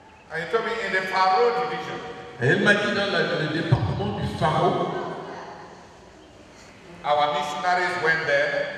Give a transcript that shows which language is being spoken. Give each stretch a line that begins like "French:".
English: And he told me in the Pharaoh division,
French: Et elle m'a dit dans le département du Pharaon,
English: our missionaries went there